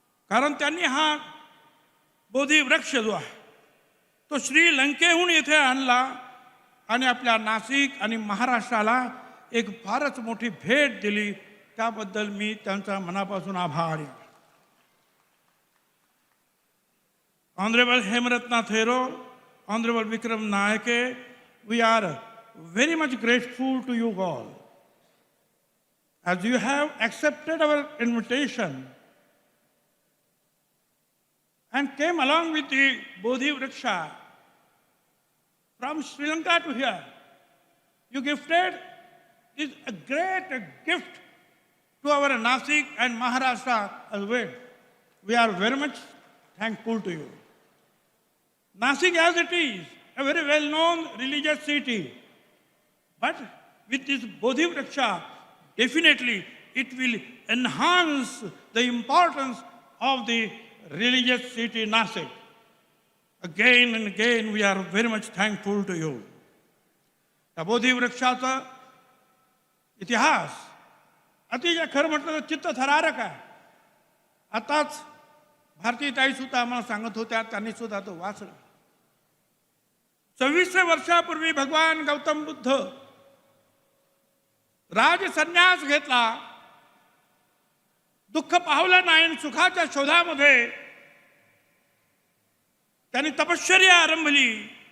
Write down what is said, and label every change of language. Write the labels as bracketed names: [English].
[Marathi] कारण त्यांनी हा बोधी वृक्ष जो आहे तो श्रीलंकेहून इथे आणला आणि आपल्या नाशिक आणि महाराष्ट्राला एक फारच मोठी भेट दिली. त्याबद्दल मी त्यांचा मनापासून आभारी आहे. [English] Honorable Hemaratna Thero, Honorable Vikram Nayake, we are very much grateful to you all as you have accepted our invitation and came along with the Bodhi Vriksha from Sri Lanka to here. You gifted this a great gift to our Nasik and Maharashtra as well. We are very much thankful to you. Nasik as it is, a very well-known religious city, but with this Bodhi Vriksha, definitely it will enhance the importance of the religious city Nasik. Again and again, we are very much thankful to you. [Marathi] त्या बोधी वृक्षाचा इतिहास अतिशय खरं म्हटलं तर चित्तथरारक आहे. आताच भारतीय ताई सुद्धा आम्हाला सांगत होत्या, त्यांनी सुद्धा तो वाचला. 26 वर्षापूर्वी भगवान गौतम बुद्ध राजसन्यास घेतला, दुःख पावलं नाही आणि सुखाच्या शोधामध्ये त्यांनी तपश्चर्या आरंभली.